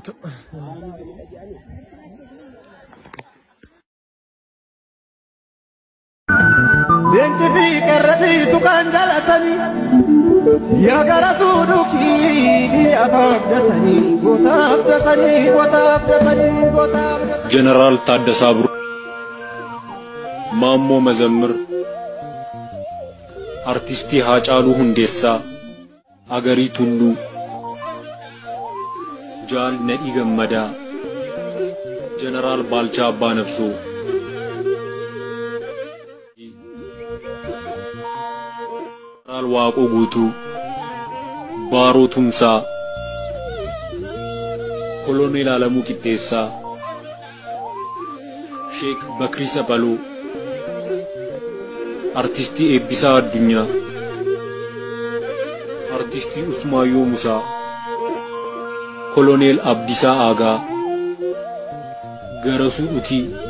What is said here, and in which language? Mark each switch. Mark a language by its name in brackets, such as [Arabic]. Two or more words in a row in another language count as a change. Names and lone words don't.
[Oromo] Leenci fi qeerransi tuqaan jaalatanii yaa gara suudhuuki biyyaaf abdatanii goota abdatanii. ጀነራል ታደሰ አብሩ፣ ማሞ መዘምር፣ አርቲስቲ ሃጫሉ ሁንዴሳ Agarii Tulluu, Jaal Nadhii Gammadaa, Jeneraal Baalchaa Abbaa Nabsoo, Jeneraal Waaqoo Guutuu, Baaroo Tumsaa, Koloneel Alamuu Qixxeessaa, Sheek Bakrii Saphaloo, Artistii Eebbisaa Addunyaa, Artistii Usmaayyoo Musaa, Koloneel Abdiisaa Aagaa, Garasuu Dhutii,